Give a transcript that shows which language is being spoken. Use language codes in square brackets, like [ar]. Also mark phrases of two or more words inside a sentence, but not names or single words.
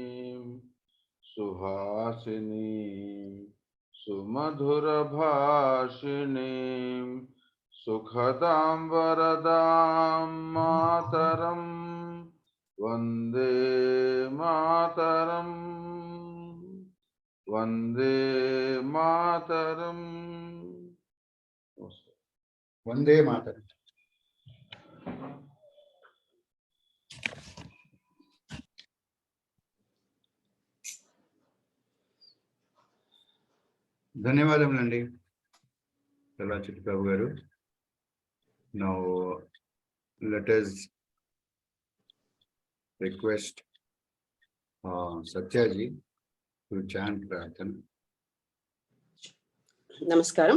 [sa] Suhasini, Sumadhura Bhashini, Sukhadam Varadam Mataram, Vande Mataram, Vande Mataram. Vande Mataram. [te] ధన్యవాదములండి చల్లా చిట్టిబాబు గారు. [en] Now let us request Satyaji to chant Prarthana. Namaskaram.